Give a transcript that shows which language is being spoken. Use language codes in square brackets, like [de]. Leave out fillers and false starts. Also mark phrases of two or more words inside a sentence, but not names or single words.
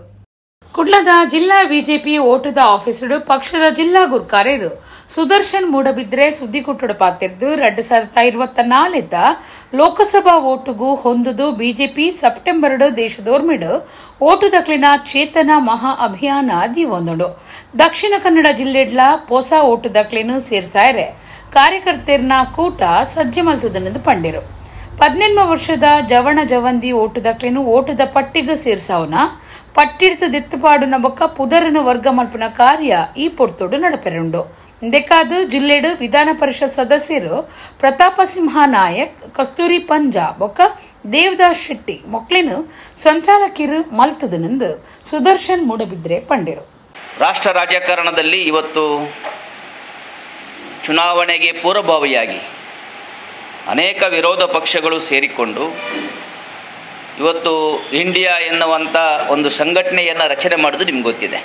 [tcy] ಕುಡ್ಲದ ಜಿಲ್ಲಾ ಬಿಜೆಪಿ ಓಟದ ಆಫೀಸರು ಪಕ್ಷದ ಜಿಲ್ಲಾ ಗುರುಕಾರ್ಯರು ಸುದರ್ಶನ್ ಮೂಡಬಿದ್ರೆ ಸುದ್ದಿ ಕೊಟ್ಟಡ ಪಾತಿರ್ದು 2024 ಲೋಕಸಭಾ ಓಟುಗೂ ಹೊಂದುದು ಬಿಜೆಪಿ ಸೆಪ್ಟೆಂಬರ್ 2 ದೇಶದೋರ್ಮಿಡು ಓಟು ದಕ್ಲಿನ ಚೇತನ ಮಹಾ ಅಭಿಯಾನ ದೀವೊಂದುಡು ದಕ್ಷಿಣ ಕನ್ನಡ ಜಿಲ್ಲೆಡ್ಲ ಹೊಸ ಓಟು ದಕ್ಲಿನ ಸೇರ್ಸಾಯರೆ ಕಾರ್ಯಕರ್ತರ್ನ ಕೂಟ ಸಜ್ಜೆ ಮಲ್ತದನೆಂದು ಪಂಡಿರು. 18 ವರ್ಷದ ಜವಣ ಜವಂದಿ ಓಟು ದಕ್ಲಿನ ಓಟದ ಪಟ್ಟಿಗೆ ಸೇರ್ಸಾವನ ಪಟ್ಟಿಡ್ತ ದೆತ್ತುಪಾಡುನ ಬೊಕ್ಕ ಪುದರನ ವರ್ಗ ಮಲ್ಪನ ಕಾರ್ಯ ಈ ಪೊರ್ತೋಡು ನಡಪೆರುಂಡು. ಇಂದೆಕಾದು ಜಿಲ್ಲೆಡು ವಿಧಾನ ಪರಿಷತ್ ಸದಸ್ಯರು ಪ್ರತಾಪ ಸಿಂಹ ನಾಯಕ್, ಕಸ್ತೂರಿ ಪಂಜಾ ಬೊಕ್ಕ ದೇವದಾಸ್ ಶೆಟ್ಟಿ ಮೊಕ್ಲಿನ ಸಂಚಾಲಕಿರು ಮಲ್ತದನೆಂದು ಸುದರ್ಶನ್ ಮೂಡಬಿದ್ರೆ ಪಂಡಿರು. [kn] ರಾಷ್ಟ್ರ ರಾಜಕಾರಣದಲ್ಲಿ ಇವತ್ತು ಚುನಾವಣೆಗೆ ಪೂರ್ವಭಾವಿಯಾಗಿ ಅನೇಕ ವಿರೋಧ ಪಕ್ಷಗಳು ಸೇರಿಕೊಂಡು ಇವತ್ತು ಇಂಡಿಯಾ ಎನ್ನುವಂಥ ಒಂದು ಸಂಘಟನೆಯನ್ನು ರಚನೆ ಮಾಡೋದು ನಿಮ್ಗೆ ಗೊತ್ತಿದೆ.